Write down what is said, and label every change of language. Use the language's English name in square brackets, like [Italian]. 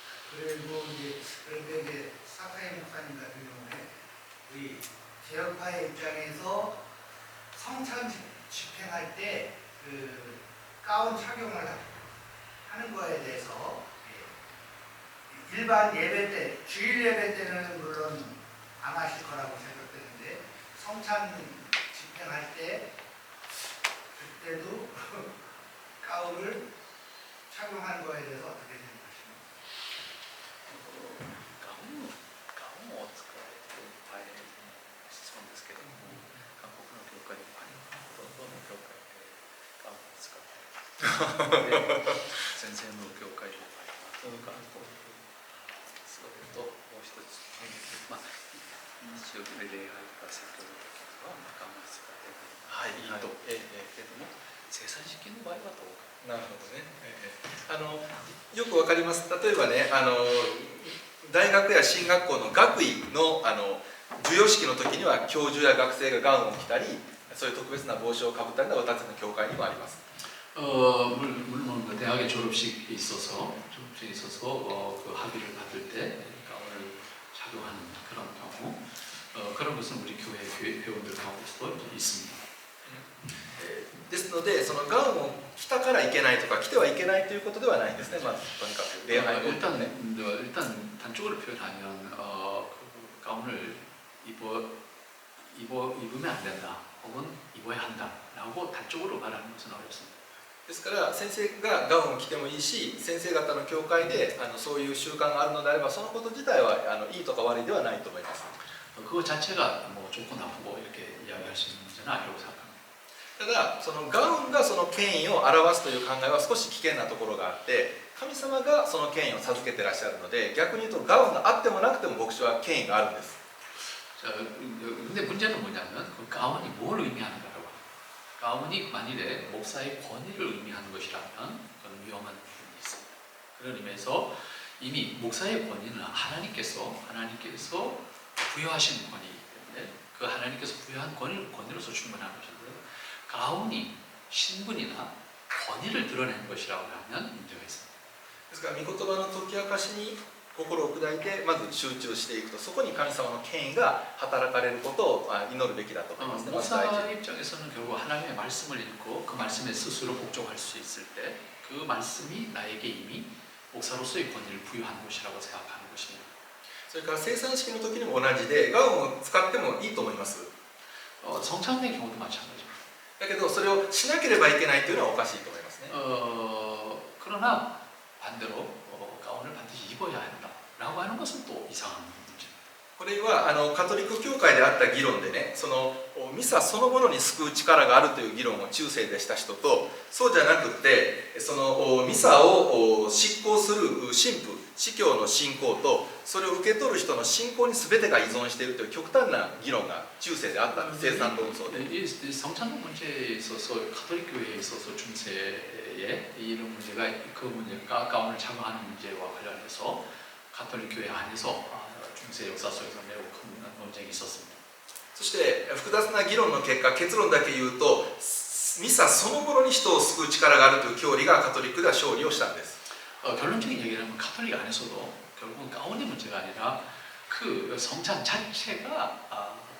[Korean] 그리고 그런데 이제 사카이 목사님 같은 경우에 우리 개혁파의 입장에서 성찬 집행할 때 그 가운 착용을 하는 거에 대해서 일반 예배 때, 주일 예배 때는 물론 안 하실 거라고 생각되는데 성찬 집행할 때 그때도 가운을 착용하는 거에 대해서 어떻게 생각하십니까? [Japanese] ガウンを使う大変質問ですけども、韓国の教会でほとんどの教会でガウンを使っている。先生の教会の場合は、それともう一つ、日曜日で礼拝とか説教の時にはガウンを使っていいとけども、生産式の場合はどうか。なるほどね。よくわかります。例えばね、大学や進学校の学位の授与式の時には教授や学生がガウンを着たり、そういう特別な帽子をかぶったりの私たちの教会にもあります。 [Korean] 물론 그 대학의 졸업식이 있어서 그 학위를 받을 때 가운을 착용하는 그런 경우 그런 것은 우리 교회 회원들 가운데서도 있습니다. [Japanese] ですので、そのガウンを着たからいけないとか着てはいけないということではないんですね。まずとにかく礼拝を [Korean] 일단 단적으로 표현하면 그 가운을 입으면 안 된다 혹은 입어야 한다라고 단적으로 말하는 것은 어렵습니다. [Japanese] ですから先生がガウンを着てもいいし先生方の教会でそういう習慣があるのであればそのこと自体はいいとか悪いではないと思います。 [Korean] 그거 자체가 뭐 좋고 나쁘고 이렇게 이야기할 수 있는 문제는 아니라고 생각합니다. [Japanese] ただそのガウンがその権威を表すという考えは少し危険なところがあって神様がその権威を授けてらっしゃるので逆に言うとガウンがあってもなくても牧師は権威があるんです。 [Korean] 자, 근데 문제는 뭐냐면 그 가운이 뭘 의미하는가라고. 가문이 만일에 목사의 권위를 의미하는 것이라면 그건 위험한 부분이 있습니다. 그런 의미에서 이미 목사의 권위는 하나님께서 부여하신 권위이기 때문에 그 하나님께서 부여한 권위로서 충분한 것인데 가문이 신분이나 권위를 드러내는 것이라고 하면 문제가 있습니다. [Japanese] ですから御言葉の解き明かしに心を砕いてまず集中していくと、そこに神様の権威が働かれることを祈るべきだと思いますね。まず第一 [Korean] 목사 입장에서는 결국 하나님의 말씀을 읽고 그 말씀에 스스로 복종할 수 있을 때 그 말씀이 나에게 이미 목사로서의 권위를 부여한 것이라고 생각하는 것입니다. [Japanese] それから生産式の時にも同じで、ガウンを使ってもいいと思います。 [Korean] 성찬의 경우도 마찬가지입니다. [Japanese] だけどそれをしなければいけないというのはおかしいと思いますね。 [Korean] 그러나 반대로 가운을 반드시 입어야 한다라고 하는 것은 또 이상한 문제입니다. [Japanese] これはカトリック教会であった議論でね、そのミサそのものに救う力があるという議論を中世でした人と、そうじゃなくてそのミサを執行する神父、司教の信仰とそれを受け取る人の信仰に全てが依存しているという極端な議論が中世であったんです。生産論争で。 [Korean] 이 성찬 문제에 있어서 가톨릭 교회에 있어서 중세에 이런 문제가 그 문제가 가운을 착용하는 문제와 관련해서 가톨릭 교회 안에서 중세 역사 속에서 매우 큰 논쟁이 있었습니다. [Japanese] そして複雑な議論の結果、結論だけ言うとミサそのものに人を救う力があるという教理がカトリックでは勝利をしたんです。 [Korean] 결론적인 얘기를 하면 가톨릭 안에서도 결국은 가운의 문제가 아니라 그 성찬 자체가